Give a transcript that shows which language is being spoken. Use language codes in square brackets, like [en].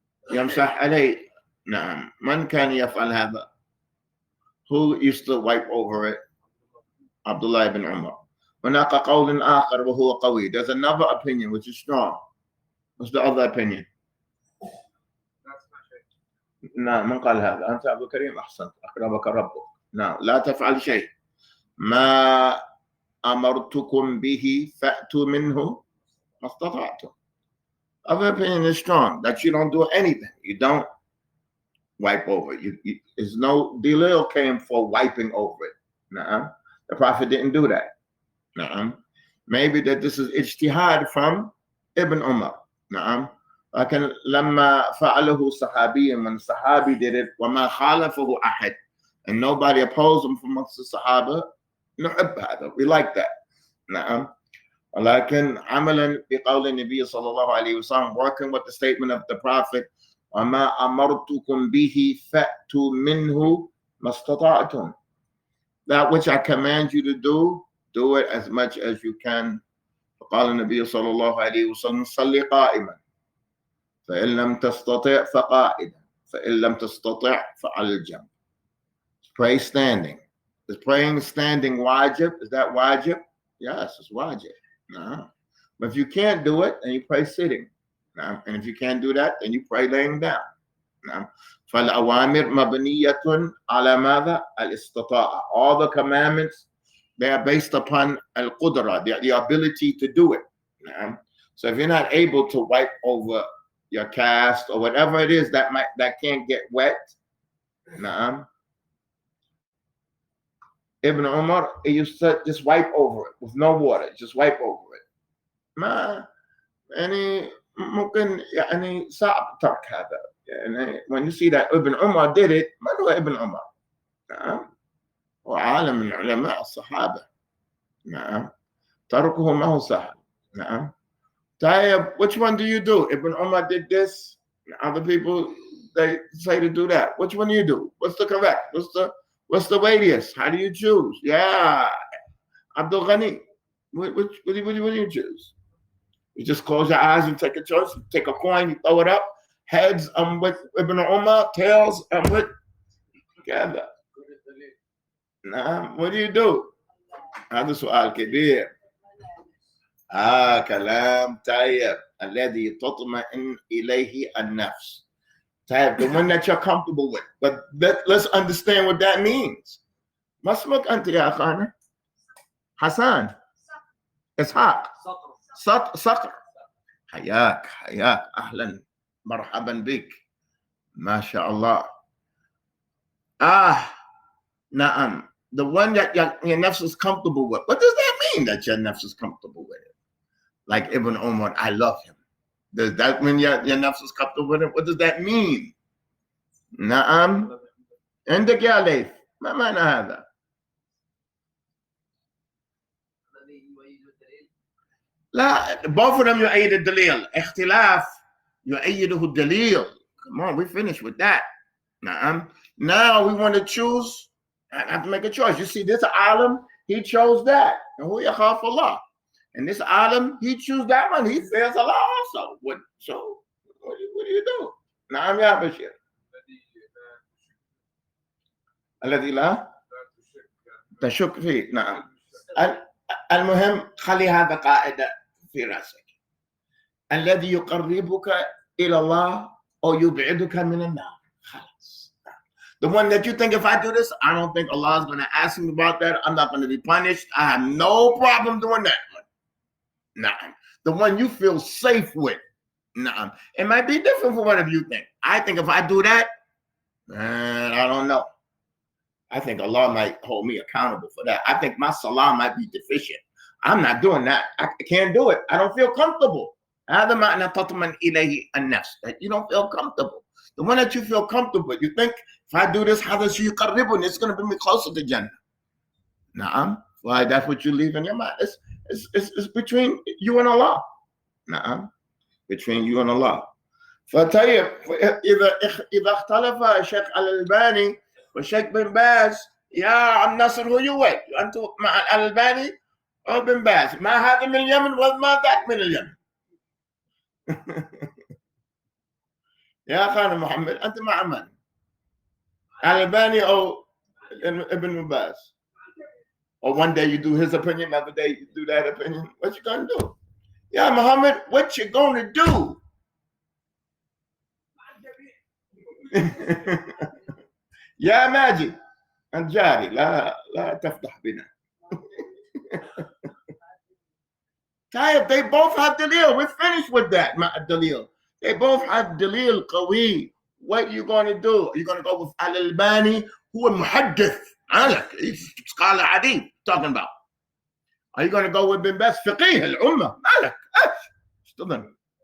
[ar] يمسح عليه. نعم. من كان يفعل هذا? [en] Who used to wipe over it? Abdullah ibn Umar. [ar] هناك قول آخر وهو قوي. [en] There's another opinion which is strong. What's the other opinion? [ar] نعم. من قال هذا؟ أنت أبو كريم أحسنت. أقربك ربك. نعم. لا تفعل شيء. ما أمرتكم به فأتوا منه ما استطعتم. [en] Other opinion is strong that you don't do anything. You don't wipe over it. There's no delil came for wiping over it. Nah, the Prophet didn't do that. Nah, maybe that this is ijtihad from Ibn Umar. Nah, [ar] لكن لما فعله صحابي, [en] when the Sahabi did it, [ar] وما خالفه أحد, [en] and nobody opposed him from amongst the Sahaba, [ar] نحب هذا. [en] We like that. Nah. [ar] ولكن عملا بقول النبي صلى الله عليه وسلم, [en] working with the statement of the Prophet, [ar] وما أمرتكم به فأتوا منه ما استطعتم. [en] That which I command you to do, do it as much as you can. [ar] فقال النبي صلى الله عليه وسلم صلي قائما فإن لم تستطع فقائدا فإن لم تستطع فعلى الجنب. [en] Pray standing. Is praying standing wajib? Is that wajib? Yes, it's wajib. No. But if you can't do it, then you pray sitting. No. And if you can't do that, then you pray laying down. No. [ar] فالأوامر مبنية على ماذا؟ الاستطاعة. [en] All the commandments, they are based upon al-qudra, the ability to do it. No. So if you're not able to wipe over your cast or whatever it is that can't get wet, no. Ibn Umar, he used to just wipe over it with no water, just wipe over it. [ar] ما يعني ممكن يعني صعب ترك هذا. يعني [en] when you see that Ibn Umar did it, [ar] من هو [en] Ibn Umar؟ [ar] نعم. هو عالم من علماء الصحابة. نعم. تركه ما هو سهل. نعم. طيب, [en] which one do you do? Ibn Umar did this. Other people, they say to do that. Which one do you do? What's the correct? What's the weightiest? How do you choose? Yeah, Abdul Ghani. What do you choose? You just close your eyes and take a choice. You take a coin, you throw it up. Heads, I'm with Ibn Umar. Tails, I'm with together. Nah, what do you do? [ar] هذا سؤال كبير. كلام طيب الذي تطمئن إليه النفس. [en] Type, the one that you're comfortable with. But let's understand what that means. [ar] ما اسمك أنت يا أخانا؟ حسن. إسحاق. صقر. حياك أهلا مرحبا بك. ما شاء الله. نعم. [en] The one that your nafs is comfortable with. What does that mean that your nafs is comfortable with it? Like Ibn Umar, I love him. Does that mean your nafs is comfortable with it? What does that mean? [ar] نعم. عندك يا ليث. ما معنى هذا؟ لا, [en] both of them [ar] يؤيد الدليل. اختلاف يؤيده الدليل. [en] Come on, we finished with that. [ar] نعم. [en] Now we want to choose. I have to make a choice. You see, this alim, he chose that. And who [ar] yakhaf Allah. [en] And this alim, he chose that one. He fears Allah also. What do you do? [ar] نعم يا بشير. الذي لا تشك فيه. نعم. المهم خلي هذا قاعدة في رأسك. الذي يقربك إلى الله أو يبعدك من النار. خلاص. [en] The one that you think, if I do this, I don't think Allah is going to ask me about that. I'm not going to be punished. I have no problem doing that one. Nah. The one you feel safe with. Nah. It might be different from whatever you think. I think if I do that, I don't know. I think Allah might hold me accountable for that. I think my salah might be deficient. I'm not doing that. I can't do it. I don't feel comfortable. [ar] هذا معنى تطمئن إليه النفس. [en] That you don't feel comfortable. The one that you feel comfortable with, you think, if I do this, [ar] هذا سيقربني, [en] it's going to bring me closer to Jannah. [ar] Naam. [en] Why? That's what you leave in your mind. it's between you and Allah. [ar] نعم [en] between you and Allah. [ar] فطيب إذا اختلف الشيخ الألباني والشيخ بن باز يا عم نصر هو يوي أنتم مع الألباني أو بن باز ما هذا من اليمن وما ذاك من اليمن. يا خان محمد أنت مع من؟ الألباني أو ابن باز? [en] Or one day you do his opinion, another day you do that opinion. What you gonna do? Yeah, Muhammad, what you gonna do? [ar] يا ماجد الجاري لا تفضح بنا. [en] طيب, they both have dalil. We're finished with that. Dalil. They both have dalil [ar] قوي. [en] What you gonna do? You're gonna go with Al-Albani, who is muhaddith. He's scholar hadith talking about. Are you gonna go with bin Baz? [ar] فقيه الأمة. مالك اشتغل.